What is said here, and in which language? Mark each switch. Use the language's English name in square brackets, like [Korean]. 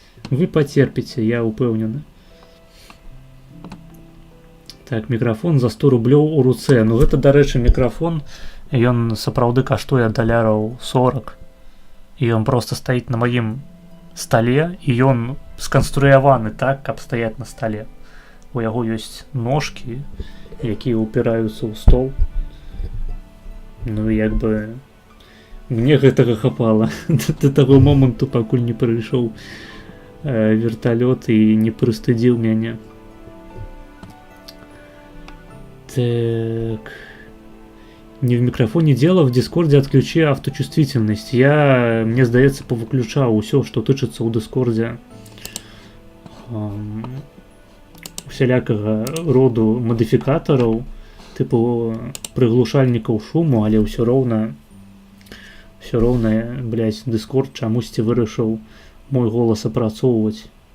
[Belarusian] Вы потерпите, я упэўнены. Так, микрофон за 100 рублёў у руцэ. Ну, гэта, дарэчы, микрофон. Ён сапраўды каштуе $40. І ён просто стаіць на маім стале, і ён сканструяваны так, каб стаяць на стале. У яго ёсць ножкі, якія упіраюцца ў стол. Ну, як бы мне гэтага хапала да таго моманту, пакуль не прыйшоў верталёт і не прыстыдзіў мяне. Так... [Russian] Не в микрофоне дело, в Дискорде отключи авточувствительность. [Belarusian] Мне здаецца, повыключаў усё, што тычыцца ў Дискорде. всялякага роду мадыфікатараў, тыпу прыглушальнікаў шуму, але ўсё роўна, блядь, Discord чамусьці вырашыў мой голас апрацоўваць.